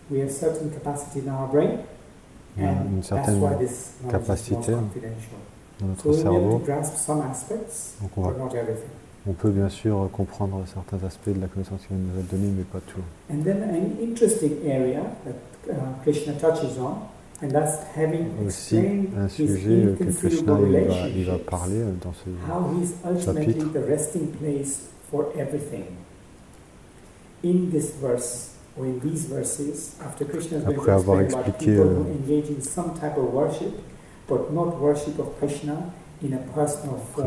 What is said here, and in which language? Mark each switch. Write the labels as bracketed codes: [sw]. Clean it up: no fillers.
[en] We have certain capacity in our brain, [fr] une certaine capacité dans notre cerveau. Donc on peut bien sûr comprendre certains aspects de la connaissance qu'il nous a donnée, mais pas tout. [en] And then an interesting area that Krishna touches on, and that's having [fr] aussi un sujet que Krishna il va parler dans ce chapitre. [en] The resting place for everything. In this verse, or in these verses, after Krishna is going to explain about people who engage in some type of worship, but not worship of Krishna in a personal form.